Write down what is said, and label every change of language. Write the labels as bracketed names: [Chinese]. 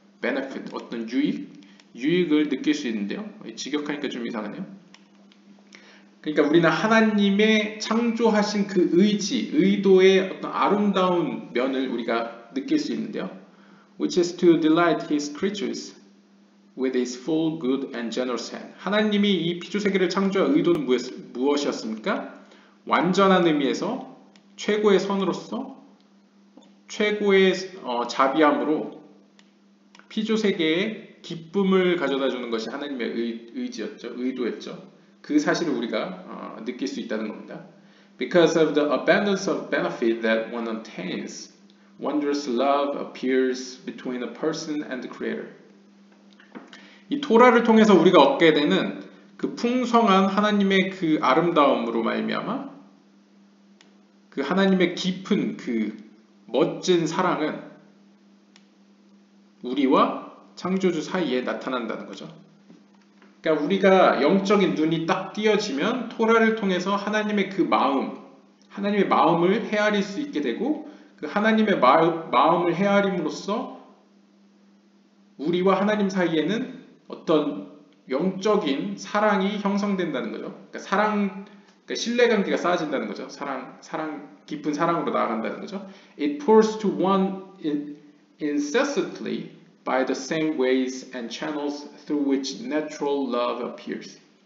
[Korean] benefit, 어떤 유익을 느낄 수 있는데요. 직역하니까 좀 이상하네요. 그러니까 우리는 하나님의 창조하신 그 의도의 어떤 아름다운 면을 우리가 느낄 수 있는데요. [English] Which is to delight his creatures with his full, good and generous hand. [Korean] 하나님이 이 피조세계를 창조한 의도는 무엇이었습니까? 완전한 의미에서 최고의 선으로서 최고의 자비함으로 피조세계에 기쁨을 가져다 주는 것이 하나님의 의도였죠. 그 사실을 우리가 느낄 수 있다는 겁니다. [English] Because of the abundance of benefit that one obtains, wondrous love appears between a person and the Creator. [Korean] 이 토라를 통해서 우리가 얻게 되는 그 풍성한 하나님의 그 아름다움으로 말미암아 그 하나님의 깊은 그 멋진 사랑은 우리와 창조주 사이에 나타난다는 거죠. 그러니까 우리가 영적인 눈이 딱 띄어지면 토라를 통해서 하나님의 그 마음, 하나님의 마음을 헤아릴 수 있게 되고 그 하나님의 마음을 헤아림으로써 우리와 하나님 사이에는 어떤 영적인 사랑이 형성된다는 거죠. 그러니까 신뢰관계가 쌓아진다는 거죠. 깊은 사랑으로 나아간다는 거죠. [English] It pours to one incessantly by the same ways and channels through which natural love appears.